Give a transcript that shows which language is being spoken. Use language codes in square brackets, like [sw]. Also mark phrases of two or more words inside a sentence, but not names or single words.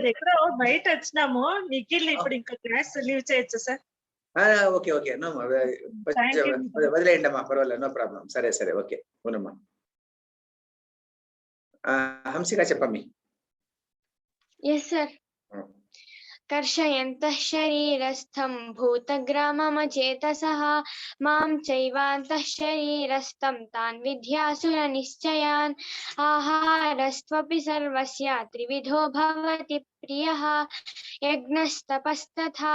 [te] ఎక్కడో బయట వచ్చినాము, నిఖిల్ ఇప్పుడు ఇంకా [en] class leave [te] చేయొచ్చు సార్? [en] okay okay, [te] నో వదిలేయండి అమ్మా, పర్వాలేదు, [en] no problem. [te] సరే సరే, ఓకే, అవునమ్మా. హంసిక చెప్పమ్మి. [en] Yes, sir. [sa] कर्षयन्तः शरीरस्थं भूतग्राममचेतसः मां चैवान्तः शरीरस्थं तान् विद्यासुरनिश्चयान् आहारस्त्वपि सर्वस्य त्रिविधो भवति प्रियः यज्ञस्तपस्तथा